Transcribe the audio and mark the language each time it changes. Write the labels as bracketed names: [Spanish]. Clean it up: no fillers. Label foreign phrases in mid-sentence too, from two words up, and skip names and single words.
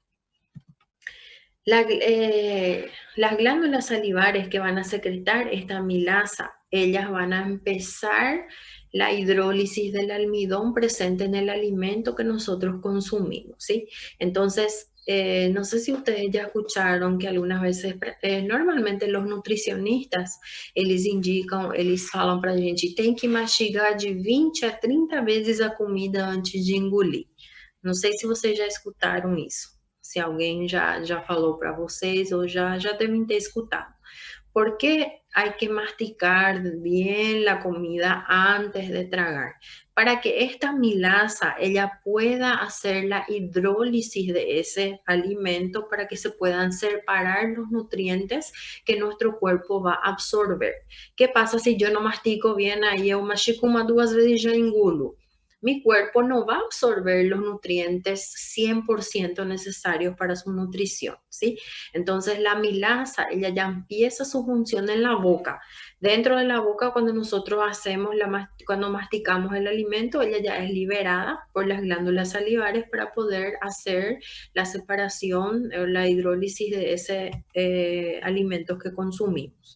[Spanish] Las glándulas salivares que van a secretar esta amilasa, ellas van a empezar la hidrólisis del almidón presente en el alimento que nosotros consumimos, ¿sí? Entonces, no sé si ustedes ya escucharon que algunas veces, normalmente los nutricionistas, [Portuguese] eles falam pra gente, tem que mastigar de 20 a 30 vezes a comida antes de engolir. Não sei se vocês já escutaram isso. Se alguém já falou para vocês ou já devem ter escutado. [Spanish] ¿Por qué hay que masticar bien la comida antes de tragar? Para que esta amilasa, ella pueda hacer la hidrólisis de ese alimento para que se puedan separar los nutrientes que nuestro cuerpo va a absorber. ¿Qué pasa si yo no mastico bien ahí? [Portuguese] Eu mastico uma, duas vezes e já engulo. [Spanish] Mi cuerpo no va a absorber los nutrientes 100% necesarios para su nutrición, ¿sí? Entonces la amilasa, ella ya empieza su función en la boca. Dentro de la boca, cuando nosotros cuando masticamos el alimento, ella ya es liberada por las glándulas salivares para poder hacer la separación o la hidrólisis de ese alimento que consumimos.